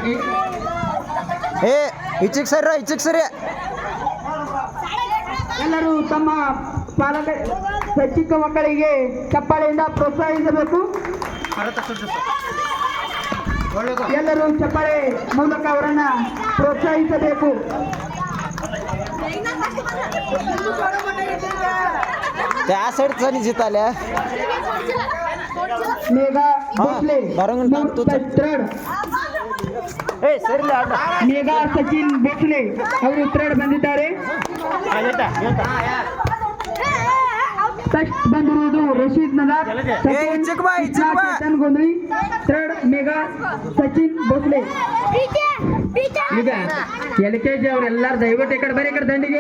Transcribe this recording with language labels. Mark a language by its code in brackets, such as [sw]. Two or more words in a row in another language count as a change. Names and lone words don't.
[kn] ಏ ಈಚಿಗೆ ಸರಿ. ಎಲ್ಲರೂ ತಮ್ಮ ಪಾಲಕ ಚಿಕ್ಕ ಮಕ್ಕಳಿಗೆ ಚಪ್ಪಾಳೆಯಿಂದ ಪ್ರೋತ್ಸಾಹಿಸಬೇಕು. ಎಲ್ಲರೂ ಚಪ್ಪಾಳೆ ಮೂಲಕ ಅವರನ್ನ ಪ್ರೋತ್ಸಾಹಿಸಬೇಕು. [mr] त्या साईड चाली जिताल्या [kn] मेघा भोसले मेघा सचिन भोसले ಅವರು ಥರ್ಡ್ ಬಂದಿದ್ದಾರೆ. ಫಸ್ಟ್ ಬಂದಿರುವುದು ರಶೀದ್ ನದಾರ್, ಚೇತನ್ ಗೊಂದಳಿ, ಥರ್ಡ್ ಮೇಘಾ ಸಚಿನ್ ಭೋಸ್ಲೆ. ಈಗ LKG ಅವರೆಲ್ಲರೂ ದಯವಿಟ್ಟು ಈ ಕಡೆ ಬರೀ ಕಡೆ ದಂಡಿಗೆ.